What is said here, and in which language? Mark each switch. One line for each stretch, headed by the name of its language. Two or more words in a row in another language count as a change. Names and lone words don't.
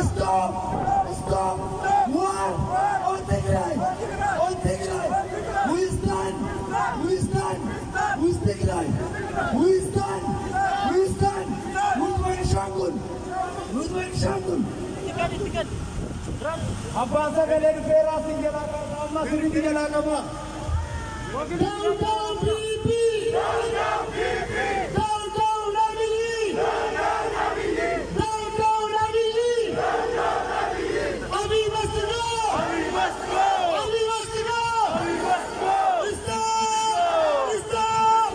English: Stop! Stop! One! On Tigray! On Tigray! We stand! We stand! We Tigray! We stand! We stand! With Benishangul! With Benishangul!
Oromo: Abbas Sagalee Dhufeeraa siin jalaa qaba amma sirriitti jalaa qaba.
English: Down, down, PP! Down, down, PP! Down, down, Abiy! Down, down, Abiy! Down, down, Abiy! Down, down, Abiy! Abiy must go! Abiy must go! Abiy must go! Abiy must go! Stop! Stop!